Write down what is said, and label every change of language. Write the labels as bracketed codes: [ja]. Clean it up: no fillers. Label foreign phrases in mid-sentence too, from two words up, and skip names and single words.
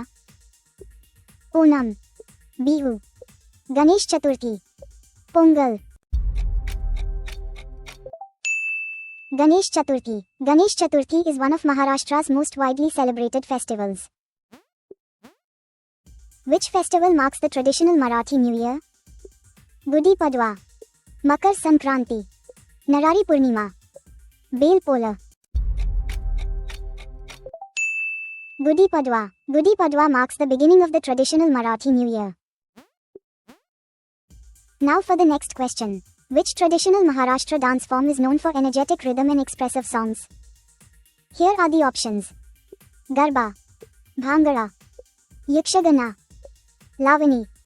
[en] Onam, Bihu, Ganesh Chaturthi, Pongal. Ganesh Chaturthi. Ganesh Chaturthi is one of Maharashtra's most widely celebrated festivals. Which festival marks the traditional Marathi New Year? Gudi Padwa, Makar Sankranti, Narari Purnima, Bel Pola. Gudi Padwa. Gudi Padwa marks the beginning of the traditional Marathi New Year. Now for the next question. Which traditional Maharashtra dance form is known for energetic rhythm and expressive songs? Here are the options: Garba, Bhangra, Yakshagana, Lavani.